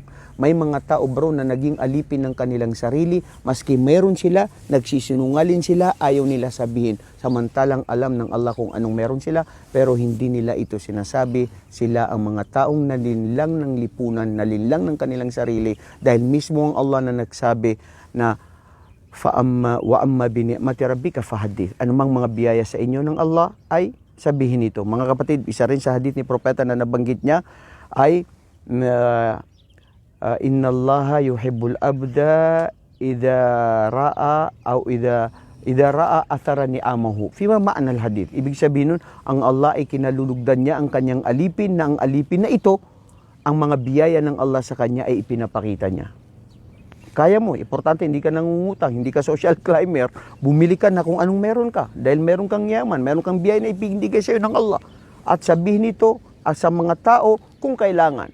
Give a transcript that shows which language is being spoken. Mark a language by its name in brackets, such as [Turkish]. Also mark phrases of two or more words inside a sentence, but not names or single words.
[Filipino] May mga tao bro na naging alipin ng kanilang sarili, maski meron sila, nagsisinungalin sila, ayaw nila sabihin. Samantalang alam ng Allah kung anong meron sila, pero hindi nila ito sinasabi. Sila ang mga taong nalinlang ng lipunan, nalinlang ng kanilang sarili, dahil mismo ang Allah na nagsabi na [Arabic] وأما بنعمة ربك فحدث. [Filipino] Anumang mga biyaya sa inyo ng Allah ay sabihin ito. Mga kapatid, isa rin sa hadith ni propeta na nabanggit niya ay [Arabic] إن الله يحب العبد إذا رأى أثر نعمه. فما معنى الحديث. [Filipino] Ibig sabihin nun, ang Allah ay kinalulugdan niya ang kanyang alipin, na ang alipin na ito, ang mga biyaya ng Allah sa kanya ay ipinapakita niya. Kaya mo, importante, hindi ka nangungutang, hindi ka [English] social climber, [Filipino] bumili ka na kung anong meron ka. Dahil meron kang yaman, meron kang biyaya na ibigay sa iyo ng Allah. At sabihin ito sa mga tao kung kailangan.